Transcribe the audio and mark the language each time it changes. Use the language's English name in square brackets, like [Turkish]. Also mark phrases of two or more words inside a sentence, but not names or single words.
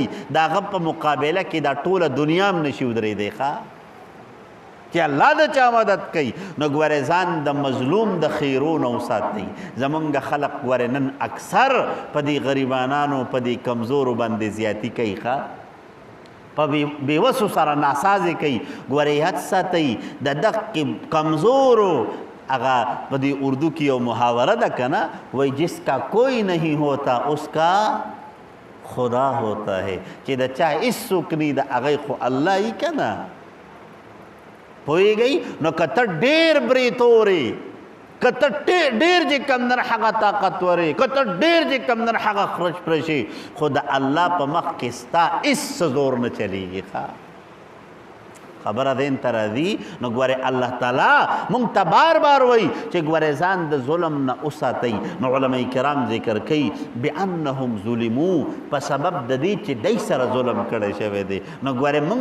[Pashto] د هغه په مقابله کې دا ټوله دنیا هم نشي ودرېدی ښه چې الله د چا مدد کوي نو ګورې ځان د مظلوم د خیرونو وساتئ زمونږ خلق ګورې نن اکثر په دې غریبانانو په دې کمزورو باندې زیاتي کوي ښه په بېوسو سره ناسازې کوي ګورې یاد ساتئ د دغې کمزورو هغه په دې اردو کې یو محاوره ده که نه وایي [Urdu] جس کا کوئی نہیں ہوتا اس کا خدا ہوتا ہے [Pashto] چې د چا هېڅوک نه د هغی خو الله یي که نه پوهېږئ نو که ته ډېر بریتورې که ته ډېر چې کمدن هغه طاقتور یې که ته ډېر چې کمدن هغه خرچ پرشي خو د الله په مخ کې ستا هېڅ زور نه چلیږي ښه خبره دین ته راځي نو ګورې الله تعالی مونږ ته بار بار وایي چې ګورې ځان د ظلم نه وساتئ نو علما کرام ذکر کوي [Arabic] بانهم ظلمو [Pashto] په سبب د دې چې دی سره ظلم کړی شوی دی نو ګورې